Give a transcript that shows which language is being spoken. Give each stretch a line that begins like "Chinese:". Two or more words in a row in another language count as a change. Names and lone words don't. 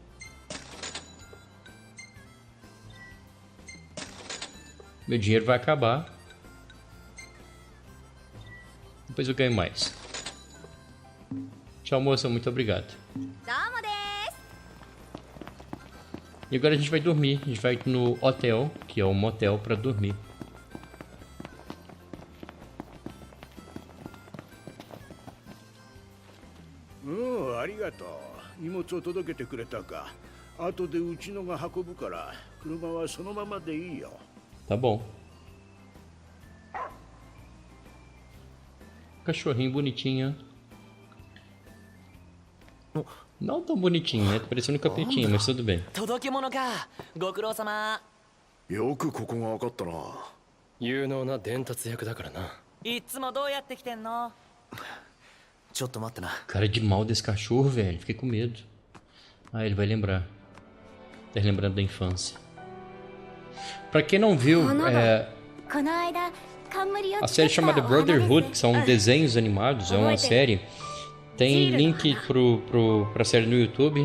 Portuguese: Meu dinheiro vai acabar. Depois eu ganho mais. Tchau, moça. Muito obrigado. E agora a gente vai dormir. A gente vai no hotel, que é um motel, pra dormir.
Japanese: Oh, ありがとう荷物を届けてくれたか後でうちのが運ぶから車はそのままでいいよ
Portuguese: Tá bom. Cachorrinho bonitinho. Não tão bonitinho, né? Tá parecendo um capetinho, mas tudo bem.
Japanese: 届け物かご苦労様よくここが分かったな有能な伝達役だからな。いつもどうやって来てんのちょっと待ってな。
Portuguese: Cara de mal desse cachorro, velho. Fiquei com medo. Ah, ele vai lembrar. Tá lembrando da infância. Pra quem não viu, a série chamada Brotherhood, que são desenhos animados, é uma série. Tem link pra série no YouTube.